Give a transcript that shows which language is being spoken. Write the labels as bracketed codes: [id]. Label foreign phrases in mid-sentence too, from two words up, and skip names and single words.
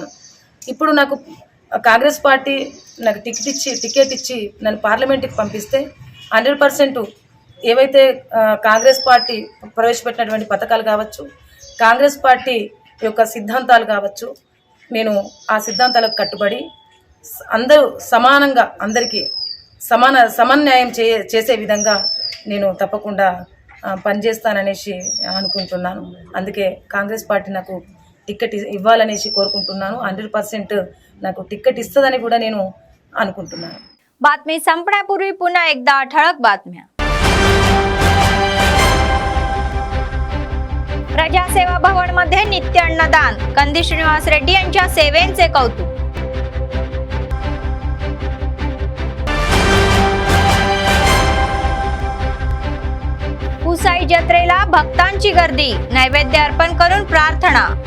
[te] ఇప్పుడు నాకు కాంగ్రెస్ పార్టీ నాకు టికెట్ ఇచ్చి నన్ను పార్లమెంట్కి పంపిస్తే 100% ఏవైతే కాంగ్రెస్ పార్టీ ప్రవేశపెట్టినటువంటి పథకాలు కావచ్చు, కాంగ్రెస్ పార్టీ యొక్క సిద్ధాంతాలు కావచ్చు, నేను ఆ సిద్ధాంతాలకు కట్టుబడి అందరూ సమానంగా అందరికీ సమన్యాయం చేసే విధంగా నేను తప్పకుండా పనిచేస్తాననేసి అనుకుంటున్నాను। అందుకే కాంగ్రెస్ పార్టీ నాకు టికెట్ ఇవ్వాలనేసి కోరుకుంటున్నాను। 100% నాకు టికెट ఇస్తుందని కూడా నేను అనుకుంటున్నాను। [mr] बातमी संपण्यापूर्वी पुन्हा एकदा ठळक बातम्या। प्रजासेवा भवन मध्ये नित्य अन्नदान, कंदी श्रीनिवास रेड्डी यांच्या सेवेंचे कौतुक। पुसाई जत्रेला भक्तांची गर्दी, नैवेद्य अर्पण करून प्रार्थना।